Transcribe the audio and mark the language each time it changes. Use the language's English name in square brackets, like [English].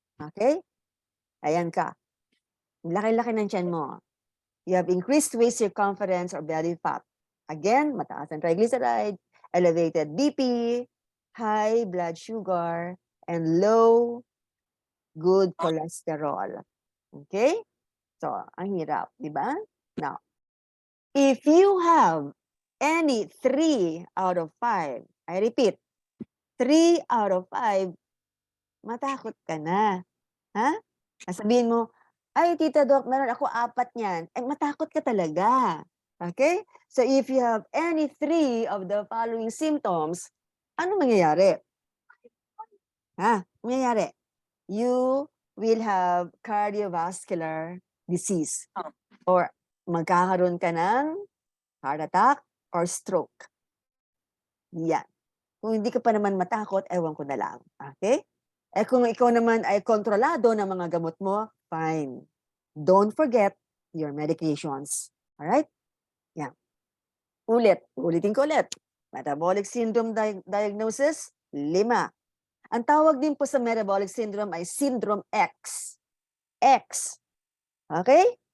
[Filipino] Okay? Ayan ka. Laki-laki ng tiyan mo. [English] You have increased waist circumference or belly fat. Again, [Filipino] mataas ang [English] triglyceride, elevated BP, high blood sugar, and low good cholesterol. Okay? So, [Filipino] ang hirap, di ba? [English] Now, if you have any 3 out of 5, I repeat, 3 out of 5, [Filipino] matakot ka na. Ha? Sabihin mo, ay, Tita Doc, meron ako 4 niyan. Eh, matakot ka talaga. Okay? [English] So, if you have any 3 of the following symptoms, [Filipino] ano mangyayari? Ha? Mangyayari? [English] You will have cardiovascular disease or [Filipino] magkakaroon ka ng [English] heart attack or stroke. [Filipino] Yan. Kung hindi ka pa naman matakot, ewan ko na lang. Okay? Eh kung ikaw naman ay kontrolado ng mga gamot mo, fine. [English] Don't forget your medications. [Filipino] Alright? Yan. Ulitin ko ulit. Metabolic syndrome diagnosis, 5. Ang tawag din po sa metabolic syndrome ay syndrome X. X. Okay?